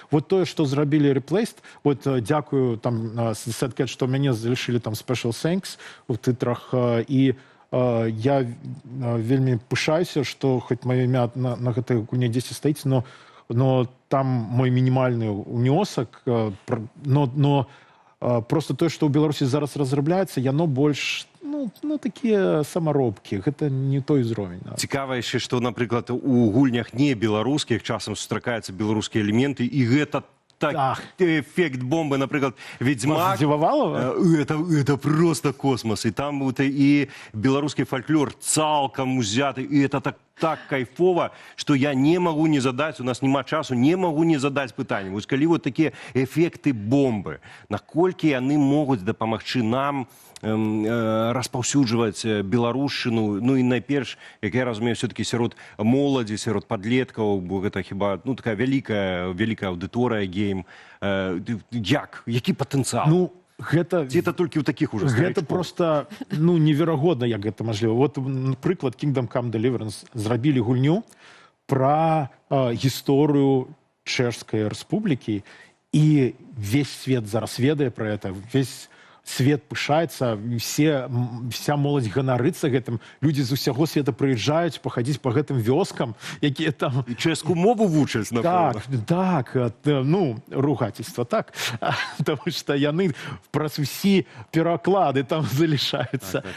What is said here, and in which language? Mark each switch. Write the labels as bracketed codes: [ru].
[be] Вот тое, што зрабілі Replaced, вот дзякую там Set Cat, што мяне залішылі там Special Thanks у тытрах, і я вельмі пышаюся, што хоць маё імя на гэтай гульне дзесьці стаіць, но там мой мінімальны унёсак, но просто тое, што ў Беларусі зараз разрабляецца, яно больш, ну такія самаробкі, гэта не той узровень. Цікава яшчэ, што, напрыклад, у гульнях не беларускіх часам сустракаюцца беларускія элементы, і гэта так, эффект бомбы, напрыклад, Ведьмак. [ru] Это просто космос. И там и белорусский фольклор цалком узяты. И это так кайфово, что я не могу не задать, [be] у нас нема часу, [ru] не могу не задать пытанне. [be] Вот калі вот такие эффекты бомбы, наколькі яны могуць дапамагчы нам распаўсюджваць беларушчыну, ну і найперш, як я разумею, все-таки сярод моладзі, сярод падлеткаў, бо гэта хіба, ну, такая вялікая аўдыторыя гейм. Які патэнцыял? Ну, гэта... Ці это толькі ў такіх ужо гэта просто, ну, неверагодна, як гэта мажліва. Вот, напрыклад, Kingdom Come Deliverance зрабілі гульню пра гісторыю Чэшскай рэспублікі, і весь свет зараз ведае пра гэта, весь свет пышаецца, вся моладзь ганарыцца гэтым, людзі з усяго света прыязджаюць пахадзіць па гэтым вёскам, якія там... І чэшскую мову вучаць, напэўна. Так, ну, ругательства, так. Таму што яны праз усе пераклады там залішаюцца.